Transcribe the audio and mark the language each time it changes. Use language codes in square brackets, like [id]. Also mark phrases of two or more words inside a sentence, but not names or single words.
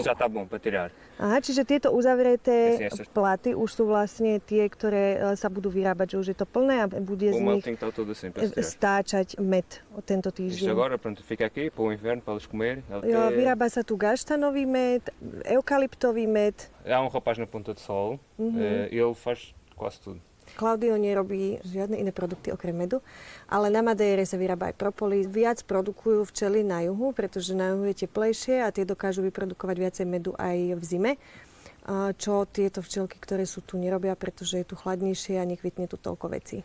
[sk] Aha, čiže tieto uzavreté platy už sú vlastne tie, ktoré sa budú vyrábať, že už je to plné a bude z nich stáčať med od tento týždeň. Vyrába sa tu gaštanový med, eukalyptový med. [pt] Há rapaz na Ponta de Sol, ele faz quase tudo. [sk] Claudio nerobí žiadne iné produkty okrem medu, ale na Madeire sa vyrába aj propolis. Viac produkujú včely na juhu, pretože na juhu je teplejšie a tie dokážu vyprodukovať viacej medu aj v zime, čo tieto včelky, ktoré sú tu, nerobia, pretože je tu chladnejšie a nekvitne tu toľko vecí.